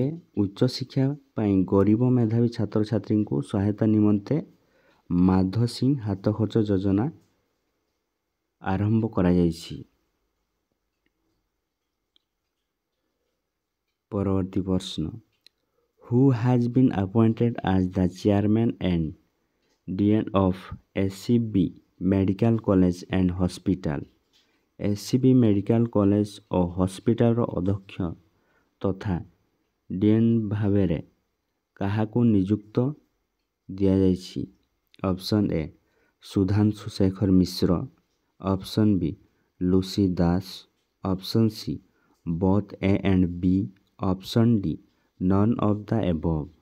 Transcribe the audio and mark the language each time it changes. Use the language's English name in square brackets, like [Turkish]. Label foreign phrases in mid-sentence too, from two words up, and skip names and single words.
[Odia] ଉଚ୍ଚଶିକ୍ଷା ପାଇଁ ଗରିବ ମେଧାବୀ ଛାତ୍ରଛାତ୍ରୀଙ୍କୁ ସହାୟତା ନିମନ୍ତେ ମାଧସିଂ ହାତ ଖର୍ଚ୍ଚ ଯୋଜନା ଆରମ୍ଭ କରାଯାଇଛି। ପରବର୍ତ୍ତୀ ପ୍ରଶ୍ନ, [English] Who has been appointed as the chairman and dean of SCB Medical College and Hospital? [Odia] SCB ମେଡ଼ିକାଲ କଲେଜ ଓ ହସ୍ପିଟାଲର ଅଧ୍ୟକ୍ଷ ତଥା ଡିଏନ୍ ଭାବରେ କାହାକୁ ନିଯୁକ୍ତ ଦିଆଯାଇଛି? [English] option A Sudhanshu Sekhar Mishra, option B Lucy Das, option C both A and B, option D none of the above.